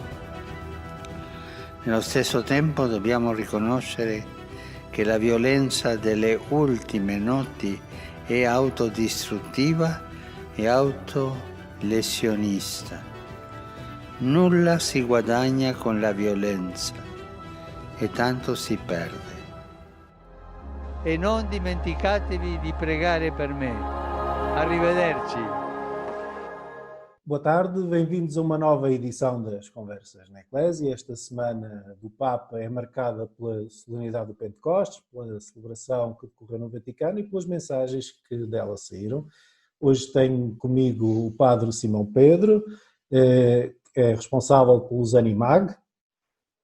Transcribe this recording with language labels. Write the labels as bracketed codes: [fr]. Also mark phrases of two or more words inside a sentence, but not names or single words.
[it] Nello stesso tempo dobbiamo riconoscere che la violenza delle ultime notti è autodistruttiva e autolesionista. Nulla si guadagna con la violenza e tanto si perde. E non dimenticatevi di pregare per me. Arrivederci. [pt] Boa tarde, bem-vindos a uma nova edição das Conversas na Eclésia. Esta semana do Papa é marcada pela solenidade do Pentecostes, pela celebração que decorreu no Vaticano e pelas mensagens que dela saíram. Hoje tenho comigo o Padre Simão Pedro, é responsável pelos Animag.